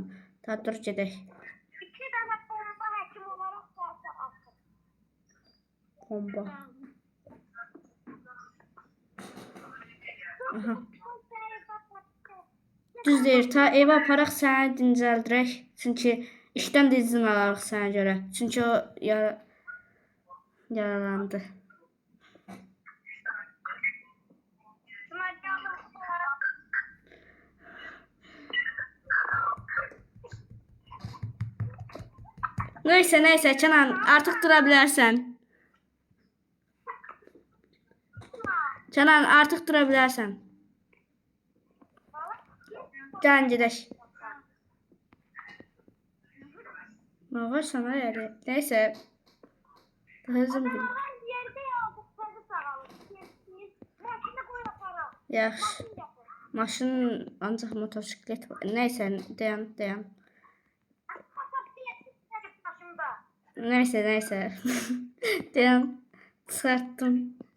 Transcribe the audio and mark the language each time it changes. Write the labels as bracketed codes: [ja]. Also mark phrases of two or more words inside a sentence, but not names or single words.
[az] Ta dur gedək. Bomba. Aha. Düz deyir, ta evə aparaq səni dincəldirək. Çünki işdən də izin alarıq sənə görə. Çünki o yaralandı. [tr] Neyse Kenan, artık durabilirsen. Kenan, artık durabilirsen. Gel gidelim. Ne var sana yani? Neyse. Hızım gibi. [az] Yaxşı. Maşın ancaq motosiklet var. [tr] Neyse, dayan. Neyse. Devam. Çıkarttım.